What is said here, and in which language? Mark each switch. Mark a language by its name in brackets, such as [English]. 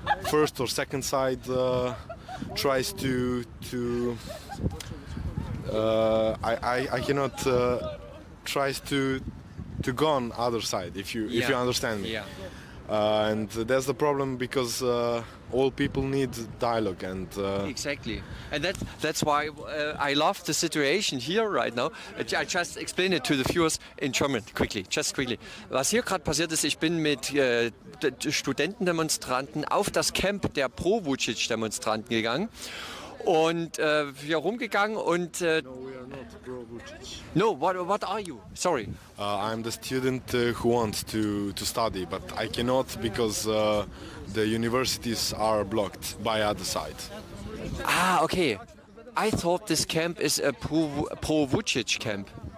[English] first or second side tries to I cannot tries to go on other side if you understand me. Yeah. And that's the problem because all people need dialogue and Exactly, and that's why I love the situation here right now. I just explain it to the viewers in German quickly. [German] Was hier gerade passiert ist, ich bin mit Studentendemonstranten auf das Camp der Pro-Vucic-Demonstranten gegangen und hier rumgegangen und [English] No, we are not pro-Vucic. No, what are you? Sorry. I'm the student who wants to study, but I cannot because the universities are blocked by other side. Ah, okay. I thought this camp is a pro-Vucic camp.